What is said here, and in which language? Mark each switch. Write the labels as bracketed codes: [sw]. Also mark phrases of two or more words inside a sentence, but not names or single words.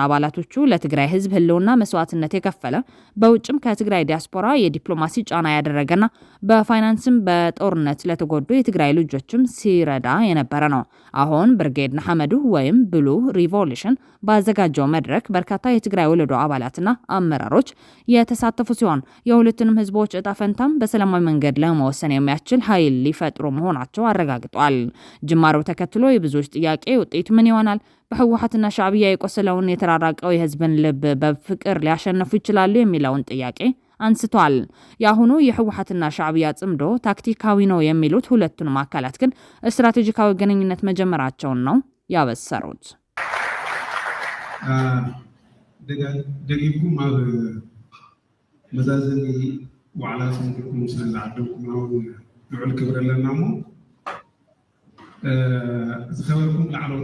[am] አባላቶቹ ለትግራይ ህዝብ ህልውና መስዋዕትነት የከፈለ በውጭም ከትግራይ ዲያስፖራ የዲፕሎማሲ ጫና ያደረገና በፋይናንስም በጦርነት ለተጎዱ የትግራይ ልጆችም ሲረዳ የነበረ ነው። አሁን ብርጌድ ንሓመዱ ወይም ብሉ ሪቮሉሽን ባዘጋጀው መድረክ በርካታ የትግራይ ወለዶ አባላትና አመራሮች የተሳተፉ ሲሆን የሁለቱንም ህዝቦች እጣ ፈንታም በሰላማዊ መንገድ ለመወሰን የሚያስችል ኃይል ሊፈጥሩ መሆናቸው አረጋግጧል። ጅማሬው ተከትሎ የብዙዎች ጥያቄ ውጤቱ ምን ይሆናል? በህወሓትና ሻዕቢያ የቆሰለውን የተራራቀው የህዝብን ልብ በፍቅር ሊያሸንፉ ይችላሉ የሚለውን ጥያቄ አንስቷል። የአሁኑ የህወሓትና ሻዕቢያ ጽምዶ ታክቲካዊ ነው የሚሉት ሁለቱንም አካላት ግን ስትራቴጂካዊ ግንኙነት መጀመራቸውን ነው ያበሰሩት። [ti] ደቂቁም ኣብ መዛዘኒ ዋዕላ ሰንኩኩም ስለዝዓደምኩም ናውን ልዑል ክብሪ ኣለና እሞ ዝኸበርኩም ላዕለዎት